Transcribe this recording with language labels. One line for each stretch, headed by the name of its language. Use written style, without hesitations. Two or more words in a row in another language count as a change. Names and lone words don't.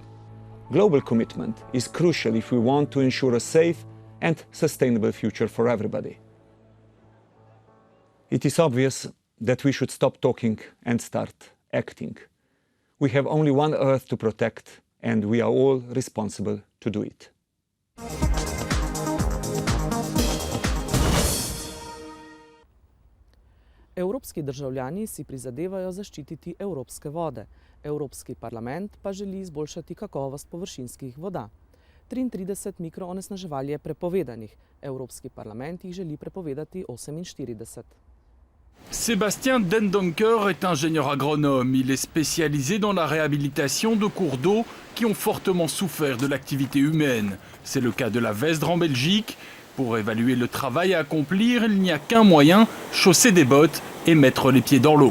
English: Global commitment is crucial if we want to ensure a safe and sustainable future for everybody. It is obvious that we should stop talking and start acting. We have only one Earth to protect, and we are all responsible to do it.
Slovenian: Evropski državljani si prizadevajo zaščititi evropske vode. Evropski parlament pa želi izboljšati kakovost površinskih voda. 33 mikroonesnaževal je prepovedanih. Evropski parlament jih želi prepovedati 48.
French: Sébastien Dendoncker est ingénieur agronome. Il est spécialisé dans la réhabilitation de cours d'eau qui ont fortement souffert de l'activité humaine. C'est le cas de la Vesdre en Belgique. Pour évaluer le travail à accomplir, il n'y a qu'un moyen, chausser des bottes et mettre les pieds dans l'eau.